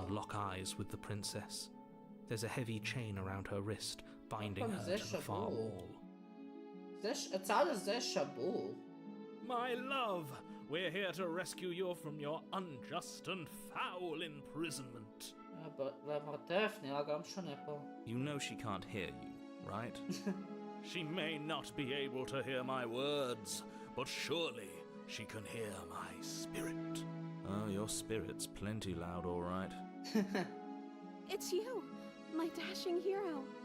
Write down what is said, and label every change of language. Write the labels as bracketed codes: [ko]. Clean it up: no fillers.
[en] and lock eyes with the princess. There's a heavy chain around her wrist, binding Welcome, her to the far Zesha wall. It's out of this shabu. My love, we're here to rescue you from your unjust and foul imprisonment. [he] אבל המרתף נראה גם שונה פה. [en] You know she can't hear you, right? She may not be able to hear my words, but surely she can hear my spirit. Oh, your spirit's plenty loud, all right. It's you, my dashing hero.